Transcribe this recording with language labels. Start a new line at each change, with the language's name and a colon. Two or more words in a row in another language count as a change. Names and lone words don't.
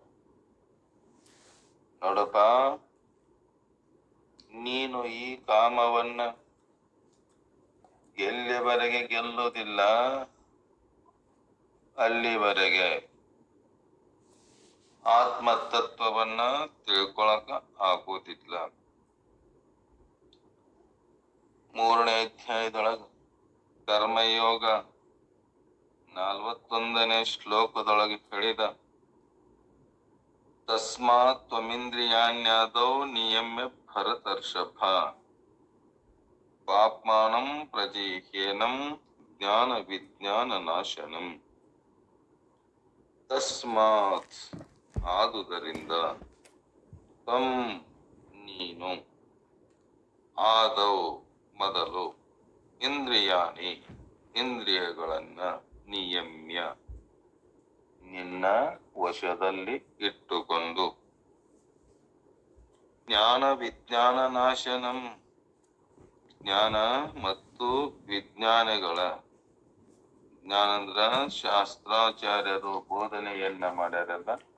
Kannada: ನೋಡಪ್ಪ, ನೀನು ಈ ಕಾಮವನ್ನ ಎಲ್ಲಿವರೆಗೆ ಗೆಲ್ಲೋದಿಲ್ಲ ಅಲ್ಲಿವರೆಗೆ ಆತ್ಮತತ್ವವನ್ನ ತಿಳ್ಕೊಳಕ ಆಗೋದಿಲ್ಲ. 3ನೇ ಅಧ್ಯಾಯದೊಳಗ ಕರ್ಮಯೋಗ 41ನೇ ಶ್ಲೋಕದೊಳಗೆ ಹೇಳಿದ,
Sanskrit: ತಸ್ಮಾತ್ ತ್ವಮಿಂದ್ರಿಯಾಣ್ಯಾದೌ ನಿಯಮ್ಯ ಭರತರ್ಷಭ ಪಾಪ್ಮಾನಂ ಪ್ರಜಿಹ್ಯೇನಂ ಜ್ಞಾನ ವಿಜ್ಞಾನ ನಾಶನಂ.
Kannada: ತಸ್ಮಾತ್ ಆದುದರಿಂದ, ತ್ವಂ ನೀನು ನೀನು. ಆದೌ ಮೊದಲು, ಇಂದ್ರಿಯಾಣಿ ಇಂದ್ರಿಯಗಳನ್ನ, ನಿಯಮ್ಯ ನಿನ್ನ ವಶದಲ್ಲಿ ಇಟ್ಟುಕೊಂಡು,
Sanskrit: ಜ್ಞಾನ ವಿಜ್ಞಾನ ನಾಶನಂ
Kannada: ಜ್ಞಾನ ಮತ್ತು ವಿಜ್ಞಾನಗಳ, ಜ್ಞಾನ ಅಂದ್ರ ಶಾಸ್ತ್ರಾಚಾರ್ಯರು ಬೋಧನೆಯನ್ನ ಮಾಡ್ಯಾರಲ್ಲ